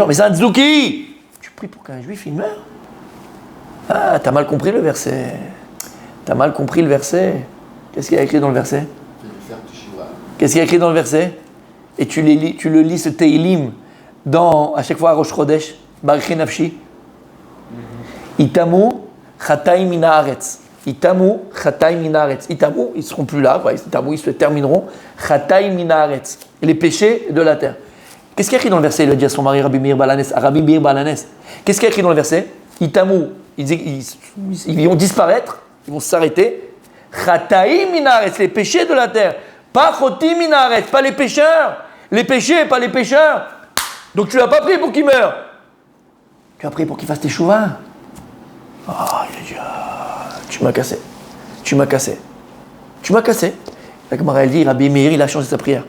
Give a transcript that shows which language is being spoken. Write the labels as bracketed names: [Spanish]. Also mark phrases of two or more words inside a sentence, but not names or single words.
[French] Mais c'est un tzouki. Tu pries pour qu'un juif il meure. Ah, t'as mal compris le verset. Qu'est-ce qu'il y a écrit dans le verset? Qu'est-ce qu'il y a écrit dans le verset? Et tu le lis ce Teilim à chaque fois à [Hebrew] ראש חודש. ברוך נפשי. יתמו חטאים מן הארץ. יתמו חטאים מן הארץ. [French] Itamu, ils ne seront plus là. Itamu, ils se termineront. [Hebrew] חטאים מן הארץ. [French] Les péchés de la terre. Qu'est-ce qu'il y a écrit dans le verset? Il a dit à son mari Rabbi Meir Baal Hanes, Rabbi Meir Baal Hanes. Qu'est-ce qu'il y a écrit dans le verset? Itamu, ils vont disparaître, ils vont s'arrêter. [Hebrew] חטאים מן הארץ, [French] les péchés de la terre. Pas [Hebrew] חוטאים מן הארץ, [French] pas les pécheurs. les péchés, pas les pécheurs. Donc tu l'as pas prié pour qu'il meure. Tu as prié pour qu'il fasse teshuva. Ah, il a dit, tu m'as cassé. Tu m'as cassé. La Gemara, elle dit, Rabbi Meir, il a changé sa prière.